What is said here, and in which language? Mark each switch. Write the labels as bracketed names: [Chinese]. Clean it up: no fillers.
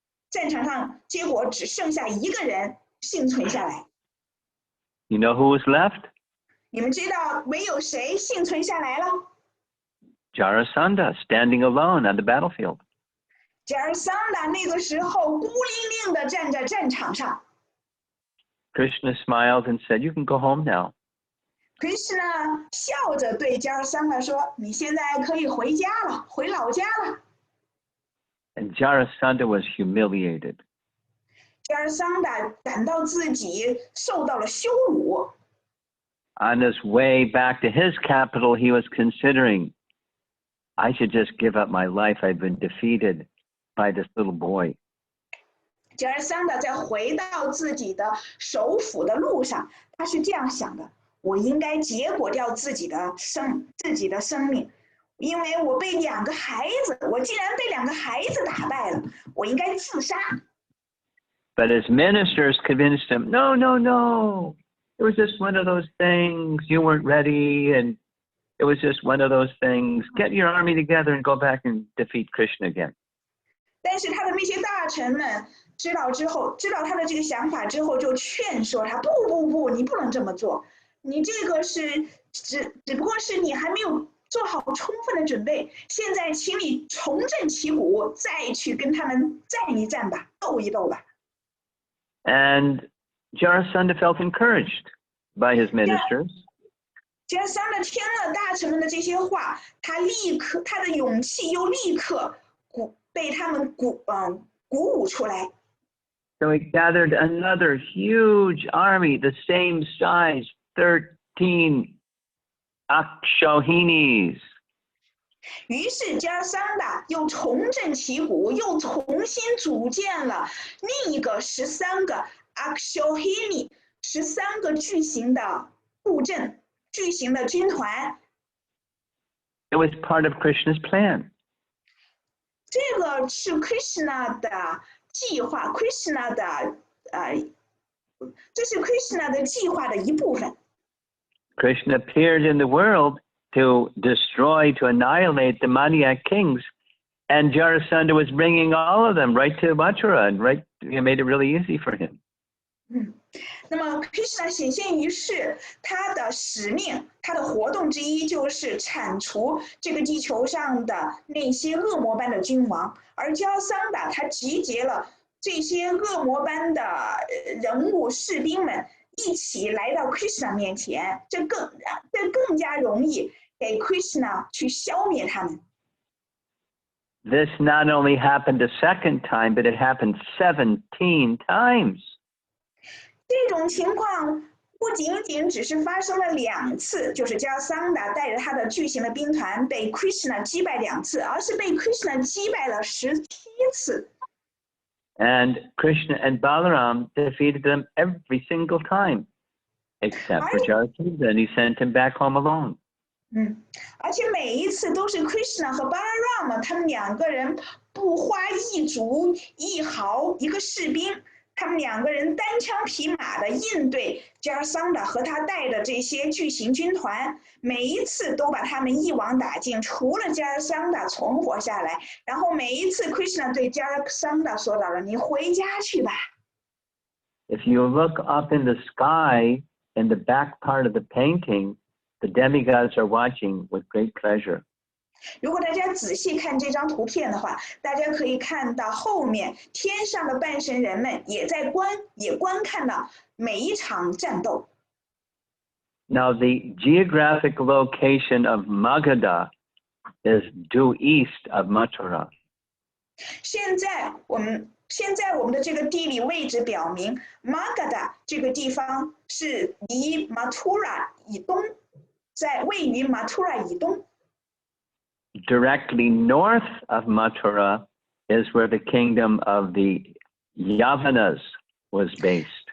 [Chinese] 战场上结果只剩下一个人幸存下来。 [English] You know who was left? [Chinese] 你们知道没有谁幸存下来了 [English] Jarasandha, standing alone on the battlefield. [Chinese] Jarasandha 那个时候孤零零地站在战场上。 [English] Krishna smiled and said, "You can go home now." [Chinese] Krishna 笑着对 Jarasandha 说：“你现在可以回家了，回老家了。” [English] And Jarasandha was humiliated. [Chinese] Jarasandha 感到自己受到了羞辱。 [English] On his way back to his capital, he was considering, I should just give up my life. I've been defeated by this little boy. [Chinese] Jarasandha 在回到自己的首府的路上，他是这样想的： 我应该结果掉自己的生命，因为我被2个孩子，我竟然被2个孩子打败了，我应该自杀。 [English] But his ministers convinced him, no, no, no. It was just one of those things. You weren't ready, and it was just one of those things. Get your army together and go back and defeat Krishna again. [Chinese] 但是他的那些大臣们知道他的这个想法之后，就劝说他：不，你不能这么做，你这个是只不过是你还没有做好充分的准备。现在，请你重振旗鼓，再去跟他们战一战吧，斗一斗吧。 [English] And Jarasandha felt encouraged by his ministers. [Chinese] 加桑的听了大臣们的这些话，他的勇气又立刻被他们鼓舞出来。 [English] So he gathered another huge army, the same size, 13 Akshohinis. [Chinese] 于是加桑达又重振旗鼓，又重新组建了另一个13个 Akshohini， 13个巨型的布阵、巨型的军团。 [English] It was part of Krishna's plan. [Chinese] 这个是 Krishna 的计划 ，Krishna 的这是 Krishna 的计划的一部分。 [English] Krishna appeared in the world to destroy, to annihilate the Maniac kings, and Jarasandha was bringing all of them right to Mathura, and made it really easy for him. [Chinese] 那么 Krishna 显现于世，他的使命，他的活动之一就是铲除这个地球上的那些恶魔般的君王，而加桑达他集结了这些恶魔般的人物士兵们一起来到 Krishna 面前，这更加容易给 Krishna 去消灭他们。 [English] This not only happened a second time, but it happened 17 times. [Chinese] 这种情况不仅仅只是发生了2次，就是加桑达带着他的巨型的兵团被 Krishna 击败2次，而是被 Krishna 击败了17次。 [English] And Krishna and Balaram defeated them every single time, except for Jarasandha, and he sent him back home alone. [Chinese] 而且每一次都是 Krishna 和 Balaram 他们2个人不花一卒一毫一个士兵，他们2个人单枪匹马的应对加桑达和他带的这些巨型军团，每一次都把他们一网打尽，除了加桑达存活下来。然后每一次 Krishna 对加桑达说到了：“你回家去吧。” [English] If you look up in the sky in the back part of the painting, the demigods are watching with great pleasure. [Chinese] 如果大家仔细看这张图片的话，大家可以看到后面天上的半神人们也观看到每一场战斗。 [English] Now, the geographic location of Magadha is due east of Mathura. [Chinese] 现在我们的这个地理位置表明 ，Magadha 这个地方是离 Mathura 以东，位于 Mathura 以东。 [English] Directly north of Mathura is where the kingdom of the Yavanas was based.